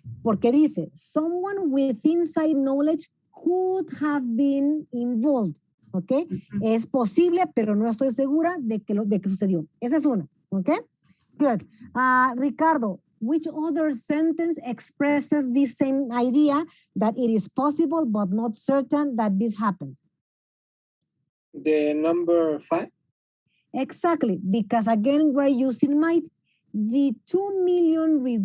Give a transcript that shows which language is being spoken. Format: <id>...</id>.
<es>Porque dice,</es> <en>someone with inside knowledge could have been involved, okay?</en> <es>Es posible, pero no estoy segura de que sucedió. Esa es una, okay? Good.</es> <en>Ricardo, which other sentence expresses this same idea that it is possible but not certain that this happened? The number 5? Exactly, because again, we're using might. The 2 million</en>